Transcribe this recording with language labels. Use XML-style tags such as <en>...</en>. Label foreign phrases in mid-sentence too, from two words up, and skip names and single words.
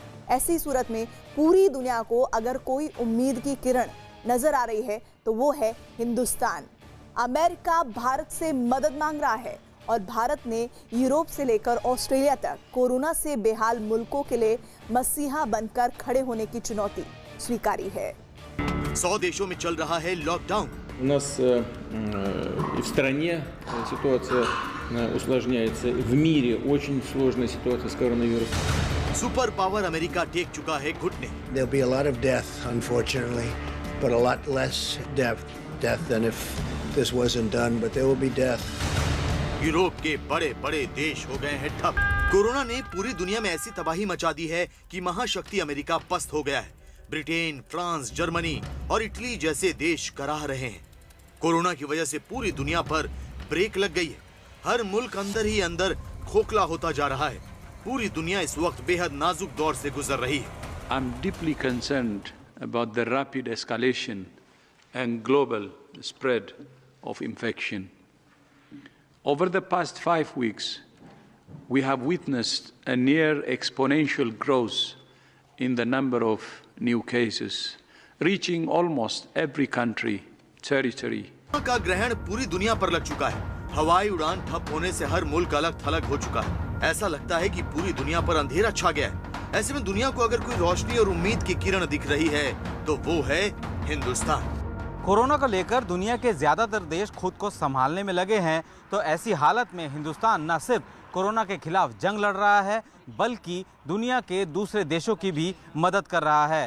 <hi>ऐसी सूरत में पूरी दुनिया को अगर कोई उम्मीद की किरण नजर आ रही है तो वो है हिंदुस्तान। अमेरिका भारत से मदद मांग रहा है और भारत ने यूरोप से लेकर ऑस्ट्रेलिया तक कोरोना से बेहाल मुल्कों के लिए मसीहा बनकर खड़े होने की चुनौती स्वीकारी है। 100 देशों में चल रहा है लॉकडाउन।</hi> <ru>У нас и в стране ситуация усложняется, в мире очень сложная ситуация с коронавирусом.</ru> <en>super power</en> <hi>अमेरिका टेक चुका है घुटने।</hi> <en>There'll be a lot of death, unfortunately, but a lot less death than if this wasn't done, but there will be death.</en> <hi>यूरोप के बड़े बड़े देश हो गए हैं ठप। कोरोना ने पूरी दुनिया में ऐसी तबाही मचा दी है कि महाशक्ति अमेरिका पस्त हो गया है। ब्रिटेन, फ्रांस, जर्मनी और इटली जैसे देश कराह रहे हैं। कोरोना की वजह से पूरी दुनिया पर ब्रेक लग गई है। हर मुल्क अंदर ही अंदर खोखला होता जा रहा है। पूरी दुनिया इस वक्त बेहद नाजुक दौर से गुजर रही है।</hi> <en>I'm deeply concerned about the rapid escalation and global spread of infection. Over the past 5 weeks, we have witnessed a near exponential growth in the number of new cases, reaching almost every country, territory.</en> <hi>का ग्रहण पूरी दुनिया पर लग चुका है। हवाई उड़ान ठप होने से हर मुल्क अलग थलग हो चुका है। ऐसा लगता है कि पूरी दुनिया पर अंधेरा छा गया है। ऐसे में दुनिया को अगर कोई रोशनी और उम्मीद की किरण दिख रही है तो वो है हिंदुस्तान। कोरोना को लेकर दुनिया के ज्यादातर देश खुद को संभालने में लगे हैं, तो ऐसी हालत में हिंदुस्तान न सिर्फ कोरोना के खिलाफ जंग लड़ रहा है बल्कि दुनिया के दूसरे देशों की भी मदद कर रहा है।</hi>